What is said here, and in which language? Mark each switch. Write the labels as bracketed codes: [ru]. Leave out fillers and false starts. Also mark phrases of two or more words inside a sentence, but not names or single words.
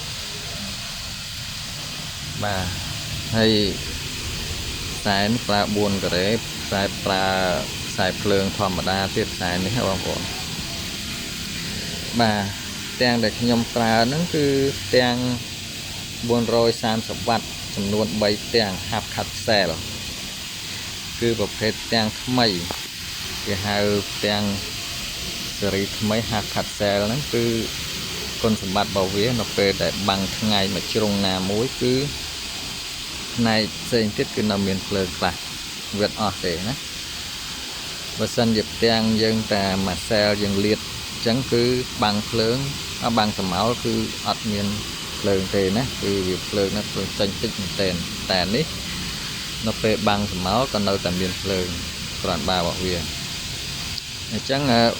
[km] បាទហើយខ្សែនេះប្រើ4ការ៉េខ្សែប្រើខ្សែភ្លើងធម្មតាទៀតខ្សែនេះបងប្អូនបាទទាំងដែលខ្ញុំប្រើហ្នឹងគឺទាំង430វ៉ាត់ចំនួន3 ទាំង [en] half cut cell [km] គឺប្រភេទទាំងថ្មីគេហៅទាំងស៊េរីថ្មី [en] half cut cell [km] ហ្នឹងគឺគុណសម្បត្តិរបស់ វានៅពេលដែលបាំងថ្ងៃមួយជ្រុងណាមួយគឺផ្នែកផ្សេងទៀតគឺនៅមានភ្លើងខ្លះវាអត់ទេណាបើសិនជាផ្ទាំងយើងតែមួយសែលយើងលាតអញ្ចឹងគឺបាំងភ្លើងបាំងសម្ោលគឺអត់មានភ្លើងទេណាគឺវាភ្លើងណាភ្លើងចេញតិចមែនទែនតែនេះនៅពេលបាំងសម្ោលក៏នៅតែមានភ្លើងក្រាន់បារបស់វាអញ្ចឹង